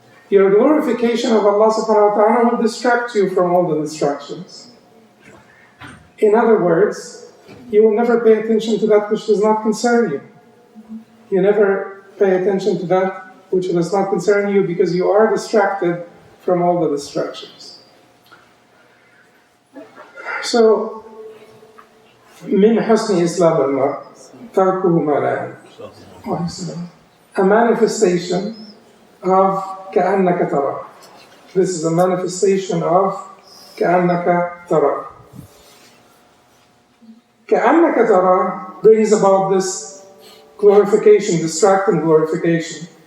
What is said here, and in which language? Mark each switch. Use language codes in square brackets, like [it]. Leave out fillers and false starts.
[en] Your glorification of Allah subhanahu wa ta'ala will distract you from all the distractions. In other words, you will never pay attention to that which does not concern you. You never pay attention to that which does not concern you because you are distracted from all the distractions. [ar] So, من حسن إسلام المرء تركه ما لا يعنيه. [en] A manifestation of [ar] كأنك ترى. [en] This is a manifestation of [ar] كأنك ترى. كأنك ترى [en] brings about this glorification, distracting glorification.